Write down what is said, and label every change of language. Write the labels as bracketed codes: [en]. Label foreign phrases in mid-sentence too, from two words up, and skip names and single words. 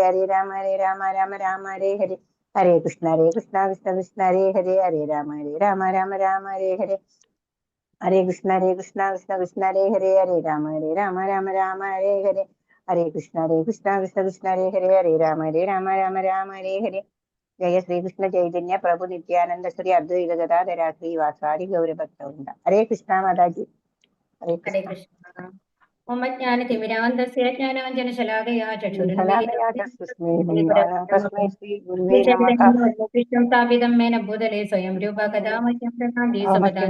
[sa] ഹരേ രാമ രാമ രാമ ഹരേ ഹരേ. ഹരേ കൃഷ്ണ കൃഷ്ണ കൃഷ്ണ ഹരേ ഹരേ. ഹരേ രാമ രാമ രാമ ഹരേ ഹരേ. ഹരേ കൃഷ്ണ കൃഷ്ണ കൃഷ്ണ ഹരേ ഹരേ. ഹരേ രാമ രാമ രാമ ഹരേ ഹരേ. ഹരേ കൃഷ്ണ കൃഷ്ണ കൃഷ്ണ ഹരേ ഹരേ. ഹരേ രാമ രാമ ഹരേ ഹരേ. ജയ ശ്രീകൃഷ്ണ ചൈതന്യ പ്രഭു നിത്യാനന്ദ ശ്രീ അദ്വൈത ഗദാധര ശ്രീവാസാദി ഗൗരഭക്തവൃന്ദ. [ml] ഹരേ കൃഷ്ണ മാതാജി. ഹരേ ഹരേ കൃഷ്ണ. കൃഷ്ണ. [sa] ഓം ജ്ഞാനതിമിരാന്തസ്യ ജ്ഞാനാഞ്ജനശലാകയാ ചക്ഷുരുന്മിലിതം സ്ഥാപിതം മേന ഭൂതലേ സ്വയം രൂപ കഥാ മഹ്യം പ്രസാദി സപദാ